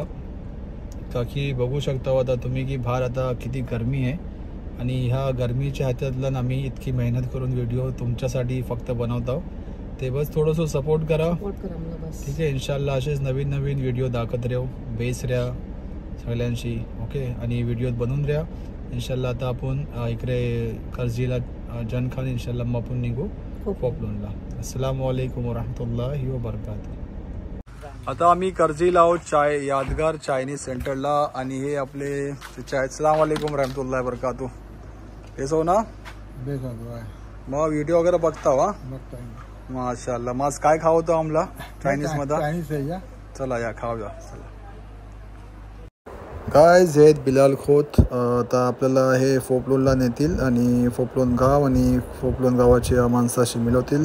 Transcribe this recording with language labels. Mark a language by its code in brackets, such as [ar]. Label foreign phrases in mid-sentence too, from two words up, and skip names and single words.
[mr] ताकी बघू शकता आता तुम्ही की बाहेर आता किती गरमी आहे आणि ह्या गरमीच्या ह्याच्यातला आम्ही इतकी मेहनत करून व्हिडिओ तुमच्यासाठी फक्त बनवतो। ते बस थोडंसं सपोर्ट करा, ठीक आहे। इन्शाल्लाह असेच नवीन नवीन व्हिडिओ दाखवत राहू, बेस राहा सगळ्यांशी, ओके। आणि व्हिडिओ बनवून राहा इन्शाल्लाह। आता आपण इकडे कर्जीला जनखान इन्शाल्लाह मग आपण निघू फोपलोनला। [ar] السلام عليكم ورحمة الله وبركاته. [mr] आता आम्ही कर्जीला आहोत यादगार चायनीज सेंटरला आणि हे आपले चाय। [ar] السلام عليكم ورحمة الله وبركاته. [mr] हे सो ना मग व्हिडिओ वगैरे बघता वा? माशाल्लाह। मग काय खावं होतं आम्हाला चायनीज मध्ये? चला या खाऊया। गाइस आहेत बिलाल खोत। आता आपल्याला हे फोपलोनला नेतील आणि फोपलोन गाव आणि फोपलोन गावाच्या माणसाशी मिळवतील।